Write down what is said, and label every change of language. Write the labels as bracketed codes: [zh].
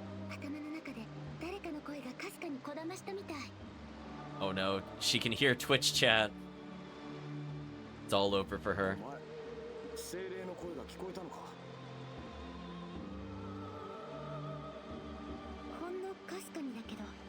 [ja] 頭の中で誰かの声がかすかにこだましたみたい。 [en] Oh no, she can hear Twitch chat. It's all over for her. [ja] 精霊の声が聞こえたのか？ほんのかすかにだけど。